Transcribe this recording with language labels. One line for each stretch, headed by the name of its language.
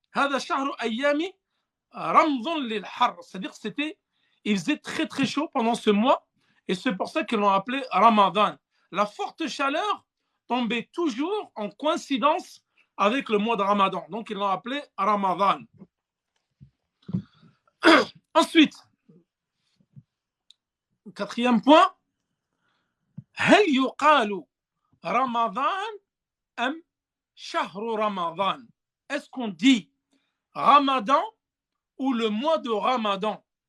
French: C'est-à-dire il faisait très très chaud pendant ce mois et c'est pour ça qu'ils l'ont appelé Ramadan. La forte chaleur tombait toujours en coïncidence avec le mois de Ramadan. Donc ils l'ont appelé Ramadan. Ensuite, quatrième point,
Arabic: هل يقال رمضان أم شهر رمضان?
French: Est-ce qu'on dit Ramadan ou le mois de Ramadan?